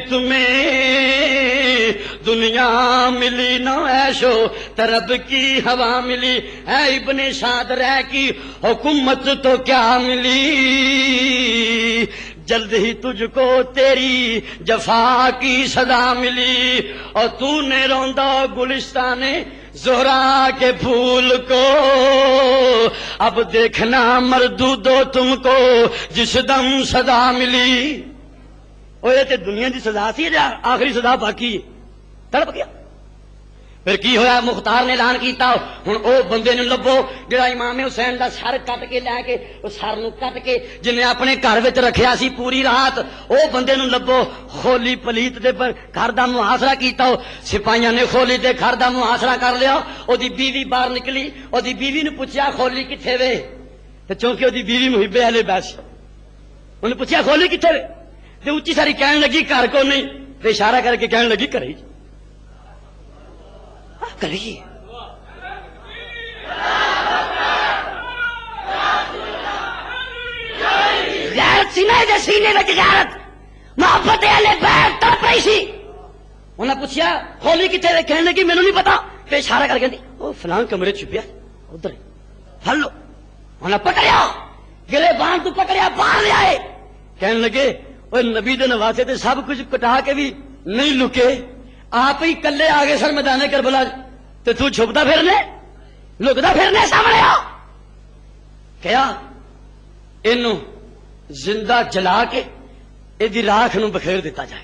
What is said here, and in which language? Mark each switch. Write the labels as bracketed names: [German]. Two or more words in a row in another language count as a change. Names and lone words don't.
[Urdu] تمہیں دنیا ملی نہ ایشو طرب کی ہوا ملی، اے ابن سعد رہ کی حکومت تو کیا ملی، جلد ہی تجھ کو تیری جفا کی سزا ملی، اور تو نے روندا گلستان زہرا کے پھول کو، اب دیکھنا مردودو تم کو جس دم سزا ملی۔ [Punjabi] وہ یہ تے دنیا دی سزا سی یا آخری سزا باقی تڑپ گیا۔ پھر کی ہویا؟ مختار نے اعلان کیتا ہن او بندے نوں لبو جڑا امام حسین دا سر کٹ کے لے کے او سر نوں کٹ کے جنے اپنے گھر وچ رکھیا سی پوری رات، او بندے نوں لبو۔ خولی پلیت دے پر گھر دا محاصرہ کیتا، سپاہیاں نے خولی دے گھر دا محاصرہ کر لیا، او دی بیوی باہر نکلی، او دی بیوی نوں پوچھیا خولی کتھے وے؟ تے چونکہ او دی بیوی محب اہل بیت سی، انہوں پوچھیا خولی کتھے وے؟ تے اچھی ساری کہن لگی گھر کو نہیں، تے اشارہ کر کے کہن لگی گھر ہی کریے۔ غیرت سینے دے سینے وچ غیرت محبت اہل بیت تڑپ رہی سی۔ انہاں پوچھیا خولی کتھے وے؟ کہن لگی مینوں نہیں پتا، تے اشارہ کر کے کہندی او فلاں کمرے چھپیا ادھر پھڑ لو۔ انہاں پکڑیا، گلے بان تو پکڑیا، باہر لے آئے، کہن لگے او نبی دے نواسے تے سب کچھ کٹا کے بھی نہیں لکے، آپ ہی کلے آگے سر میدان کربلا تے تو چھپتا پھرنے لکتا پھرنے سامنے آ۔ کیا اینو زندہ جلا کے ایدی راکھ نو بخیر دیتا جائے۔